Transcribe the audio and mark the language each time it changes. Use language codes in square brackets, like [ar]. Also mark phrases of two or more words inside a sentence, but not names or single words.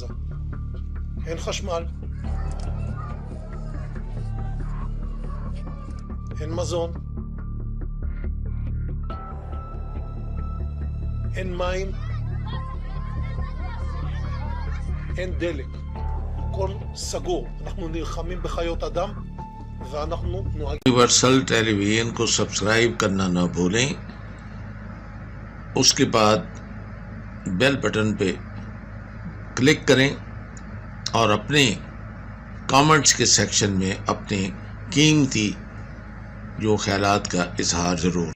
[he] אין חשמל, אין מזון, אין מים, אין דלק. הכל סגור. אנחנו נלחמים בחיות אדם ואנחנו נוהגים. [hi] यूनिवर्सल टेलीविजन को सब्सक्राइब करना ना भूलें, उसके बाद [en] bell button [hi] पे क्लिक करें और अपने कमेंट्स के सेक्शन में अपने कीमती जो ख्यालात का इजहार ज़रूर